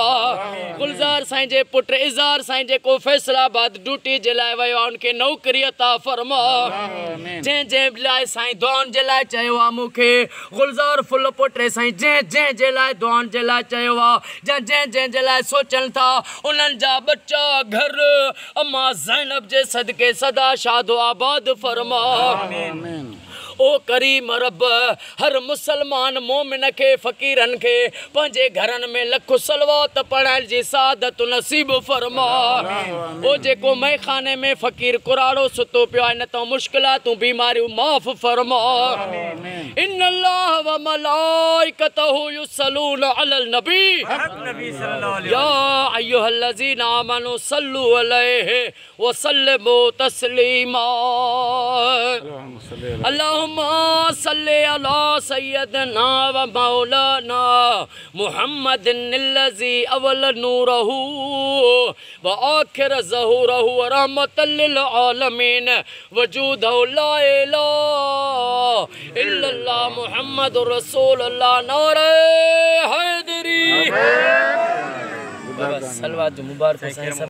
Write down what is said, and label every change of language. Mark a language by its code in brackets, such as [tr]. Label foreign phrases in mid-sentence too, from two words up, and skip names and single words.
[sd] गुलज़ार साईं जे पुट इज़ार साईं जेको फैसलाबाद ड्यूटी जे लाइ वियो आहे उनखे नौकरी अता फरमा। जंहिं लाइ साईं दुआउनि जे लाइ चयो आहे मूंखे गुलज़ार फुल पोटे साईं जंहिं जे लाइ दुआउनि जे लाइ चयो आहे या जंहिं जे लाइ सोचनि था उन्हनि जा बच्चा घर अम्मा ज़ैनब जे सदके सदा शादो आबाद फरमा। ओ करीम रब हर मुसलमान मोमिन खे फ़कीरनि खे पंहिंजे घरनि में लख सलवात पढ़ाइण जी सादत नसीब फरमा। ओ जेको मैखाने में फ़कीर कुराड़ो सुतो पियो आहे न त मुश्किलातूं बीमारियूं माफ़ फरमा। [ar] إن الله وملائكته يصلون على النبي يا أيها الذين آمنوا صلوا عليه وسلموا تسليما. اللهم صل على سيدنا ومولانا محمد الذي أول نوره وآخر ظهوره ورحمة للعالمين وجوده لا إله إلا الله محمد رسول الله [sd] नारे हैदरी। सलवात मुबारक।